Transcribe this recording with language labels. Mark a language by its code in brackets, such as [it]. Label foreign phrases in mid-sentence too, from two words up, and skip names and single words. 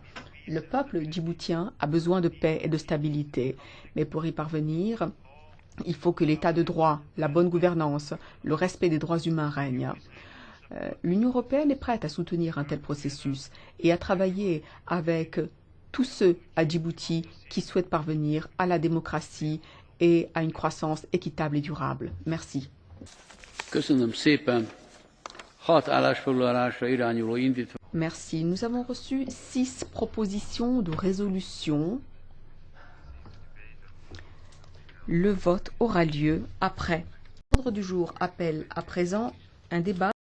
[fr] Le peuple djiboutien a besoin de paix et de stabilité, mais pour y parvenir, il faut que l'état de droit, la bonne gouvernance, le respect des droits humains règnent. L'Union européenne est prête à soutenir un tel processus et à travailler avec tous ceux à Djibouti qui souhaitent parvenir à la démocratie et à une croissance équitable et durable. Merci. [hu] Köszönöm szépen. 6 állásfoglalásra irányuló indítvány. [fr] Merci. Nous avons reçu 6 propositions de résolution. Le vote aura lieu après. L'ordre du jour appelle à présent un débat